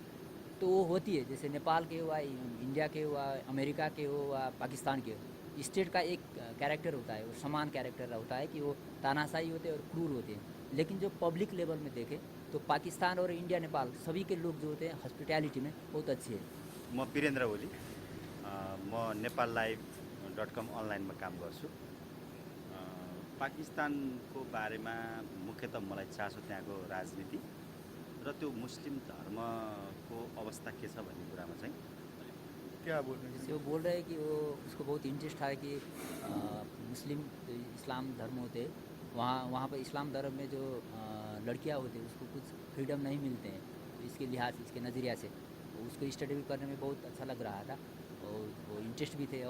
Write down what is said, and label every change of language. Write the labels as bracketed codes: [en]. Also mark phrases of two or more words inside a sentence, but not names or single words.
[hi] तो वो होती है, जैसे नेपाल के हुआ, इंडिया के हुआ, अमेरिका के हुआ, पाकिस्तान के हो, स्टेट का एक कैरेक्टर होता है, वो समान कैरेक्टर होता है कि वो तानाशाही होते हैं और क्रूर होते हैं। लेकिन जो [en] public level [hi] में देखें तो पाकिस्तान और इंडिया, नेपाल सभी के लोग जो होते हैं हॉस्पिटैलिटी में बहुत अच्छे हैं। [ne] म वीरेन्द्र ओली, म नेपाल live.com अनलाइनमा काम गर्छु। पाकिस्तानको बारेमा मुख्यतः मलाई चासो त्यहाँको राजनीति र त्यो मुस्लिम धर्मको अवस्था के छ भन्ने कुरामा चाहिँ। [hi] क्या बोल रहे जैसे हैं? वो बोल रहे हैं कि वो उसको बहुत इंटरेस्ट है कि मुस्लिम जो इस्लाम धर्म होते हैं, वहाँ पर इस्लाम धर्म में जो लड़कियाँ होती हैं उसको कुछ फ्रीडम नहीं मिलते हैं, तो इसके लिहाज से, इसके नज़रिया से उसको स्टडी भी करने में बहुत अच्छा लग रहा था और वो इंटरेस्ट भी थे।